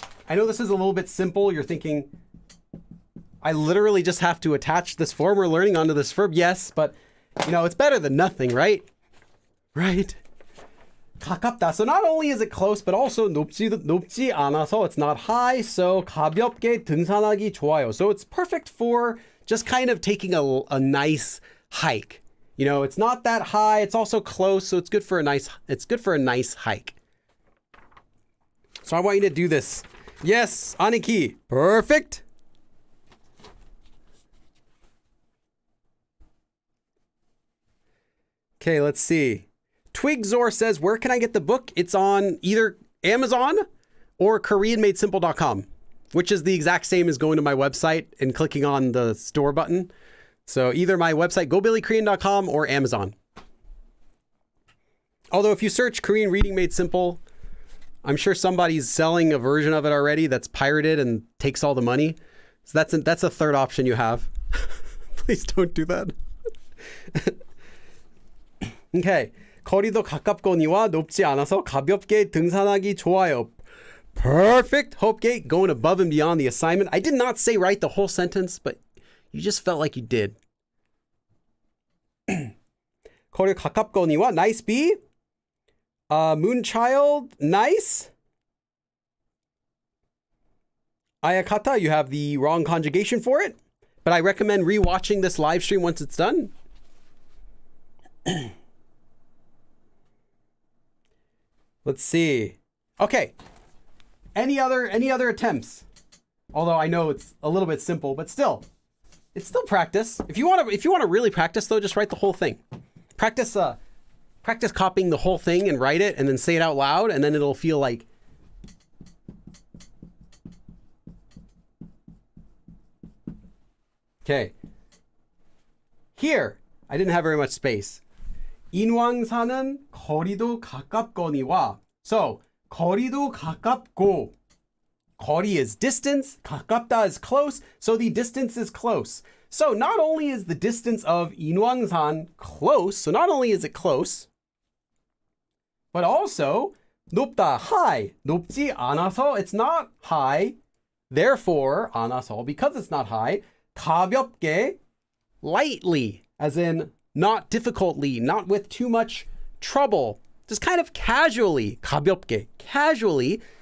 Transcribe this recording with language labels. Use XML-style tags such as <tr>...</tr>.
<en>I know this is a little bit simple. You're thinking, I literally just have to attach this form we're learning onto this verb. Yes, but you know, it's better than nothing, right? right? 가깝다. So not only is it close, but also</en> <ko>높지 않아서</ko> <en>it's not high. So</en> <ko>가볍게 등산하기 좋아요.</ko> <en>So it's perfect for just kind of taking a nice hike. You know, it's not that high. It's also close, so it's good for a nice hike. So I want you to do this. Yes, Aniki. Perfect. Okay, let's see. Twigzor says, where can I get the book? It's on either Amazon or KoreanMadeSimple.com, which is the exact same as going to my website and clicking on the store button. So either my website, GoBillyKorean.com, or Amazon. Although if you search Korean Reading Made Simple, I'm sure somebody's selling a version of it already that's pirated and takes all the money. So that's a third option you have. Please don't do that. Okay.</en> <ko>거리도 가깝거니와 높지 않아서 가볍게 등산하기 좋아요.</ko> <en>Perfect. Hopegate, going above and beyond the assignment. I did not say write the whole sentence, but you just felt like you did.</en> <ko>거리 가깝거니와</ko> <en>nice B. Moonchild, nice. Ayakata, you have the wrong conjugation for it, but I recommend rewatching this live stream once it's done. Let's see. Okay. Any other attempts? Although I know it's a little bit simple, but still, it's still practice. If you want to really practice though, just write the whole thing. Practice copying the whole thing and write it and then say it out loud, and then it'll feel like. Okay. Here, I didn't have very much space.</en> <ko>인왕산은 거리도 가깝거니와.</ko> <en>So,</en> <ko>거리도 가깝고.</ko> <en>거리 is distance, 가깝다 is close, so the distance is close. So not only is the distance of 인왕산 close, so not only is it close, but also 높다, high.</en> <ko>높지 않아서,</ko> <en>it's not high. Therefore, 않아서, because it's not high, 가볍게, lightly, as in not difficultly, not with too much trouble, just kind of casually, 가볍게, casually.</en>